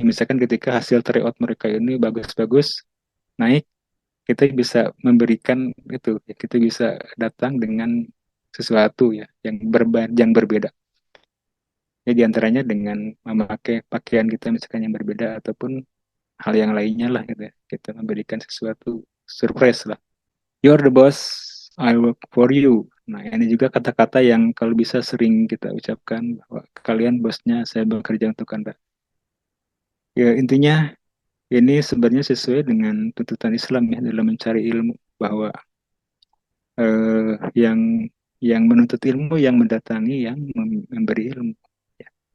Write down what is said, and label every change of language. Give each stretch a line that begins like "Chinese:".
Indonesian: Misalkan ketika hasil tryout mereka ini bagus-bagus, naik, kita bisa memberikan itu, kita bisa datang dengan sesuatu ya yang berbeda. Ya, diantaranya dengan memakai pakaian kita misalkan yang berbeda, ataupun hal yang lainnya lah gitu ya. Kita memberikan sesuatu surprise lah.
English: You're the boss, I work for you.
Indonesian: Nah, ini juga kata-kata yang kalau bisa sering kita ucapkan, bahwa kalian bosnya, saya bekerja untuk Anda. Ya, intinya ini sebenarnya sesuai dengan tuntutan Islam ya, dalam mencari ilmu, bahwa yang menuntut ilmu, yang mendatangi, yang memberi ilmu. Ya.